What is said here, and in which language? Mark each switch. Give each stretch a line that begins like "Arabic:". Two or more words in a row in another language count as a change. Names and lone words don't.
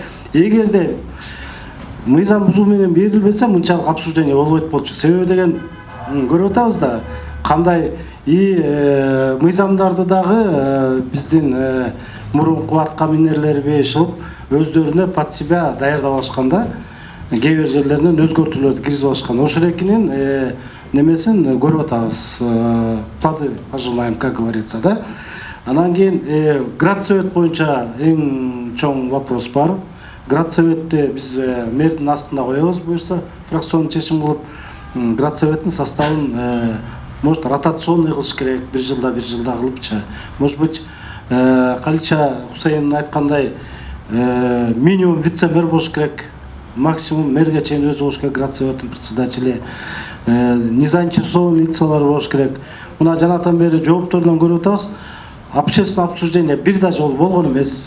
Kyrgyz: Эгерде мыйзам бузуу менен берилбесе мынчалык обсуждение болбойт болчу. Себеби деген көрүп атабыз да, кандай мыйзамдарды дагы биздин мурунку атка минерлер бешилип өздөрүнө
Russian: под себя
Kyrgyz: даярдап алышканда, кээ бир жерлеринен өзгөртүүлөрдү киргизип алышкан. Ошол экинин немесин көрүп атабыз.
Russian: Плоды пожимаем, как говорится, да.
Kyrgyz: Анан кийин градсовет боюнча эң чоң вопрос бар. Градсоветти биз мэрдин астында коебуз, буюрса фракционный чечим кылып, градсоветтин составын
Russian: может ротационный
Kyrgyz: кылыш керек, бир жылда кылыпчы.
Russian: Может быть,
Kyrgyz: Калича Хусейн айткандай минимум вице-мэр болуш керек, максимум мэрге чейин өзү болуш керек, градсоветтин председатели. Незаинтересованный лицалар болуш керек. мына жанатан бери жоопторунан көрүп атабыз.
Russian: Общественное обсуждение
Kyrgyz: бир да жолу болгон эмес.